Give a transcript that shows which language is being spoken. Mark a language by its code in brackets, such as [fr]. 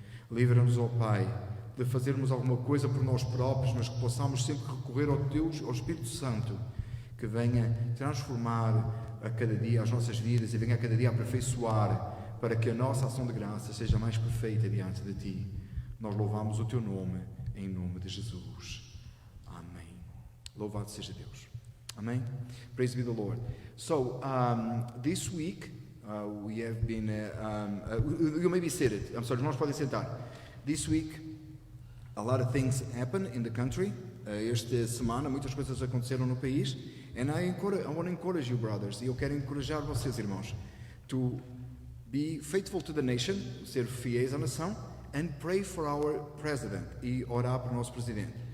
[pt] Livra-nos, ó Pai, de fazermos alguma coisa por nós próprios, mas que possamos sempre recorrer ao Espírito Santo, que venha transformar a cada dia as nossas vidas e venha a cada dia aperfeiçoar, para que a nossa ação de graça seja mais perfeita diante de Ti. Nós louvamos o Teu nome, em nome de Jesus. Amém. Louvado seja Deus. Amém. [en] Praise be the Lord. So, this week, we have been... you may be seated. I'm sorry, [pt] os irmãos podem sentar. [en] This week, a lot of things happen in the country. [pt] Esta semana muitas coisas aconteceram no país. [en] And I want to encourage you, brothers. [pt] E eu quero encorajar vocês, irmãos, [en] to be faithful to the nation, [pt] ser fiéis à nação, [en] and pray for our president. [pt] E orar para o nosso presidente.